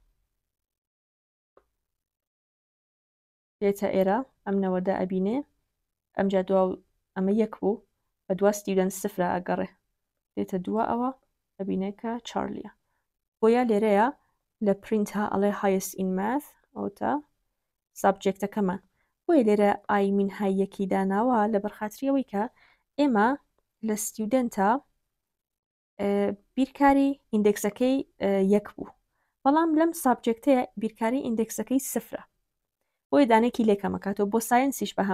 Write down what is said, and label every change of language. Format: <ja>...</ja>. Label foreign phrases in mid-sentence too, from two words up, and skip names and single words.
<ckb>دێتە ئێرە ئەم 90 ئەبینێ ئەمجا دوا ئەمە یەک بوو بە دوا ستیودنت سفرە ئەگەڕێ دێتە دووە ئەوە ئەبینێ کە چارلیە بۆیە لێرەیە لە پرینتها ئەڵێ</ckb> <en>highest in math</en> <ckb>ئەوتە سابجێکتەکەمان بۆیە لێرە ئای مینهای یەکی داناوە لە بەرخاتریەوەی کە ئێمە لە ستیودنتە بیرکاری ئیندێکسەکەی یەک بوو بەڵام لەم سابجێکتەیە بیرکاری ئیندێکسەکەی سفرە بۆیە دانێکی لێکەمەکاتەوە بۆ ساینسیش بە</ckb>